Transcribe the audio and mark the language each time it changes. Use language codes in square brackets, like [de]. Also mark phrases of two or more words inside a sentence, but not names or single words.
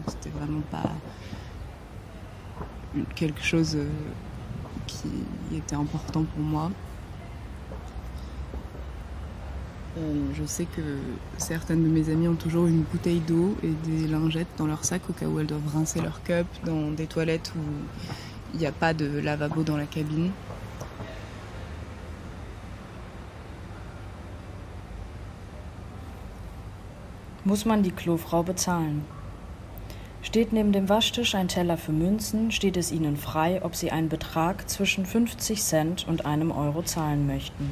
[fr] C'était vraiment pas quelque chose qui était important pour moi. Je sais que certaines de mes amies ont toujours une bouteille d'eau et des lingettes dans leur sac au cas où elles doivent rincer leur cup dans des toilettes où il n'y a pas de lavabo dans la cabine. [de] Muss man die Klofrau bezahlen? Steht neben dem Waschtisch ein Teller für Münzen, steht es Ihnen frei, ob Sie einen Betrag zwischen 50 Cent und einem Euro zahlen möchten.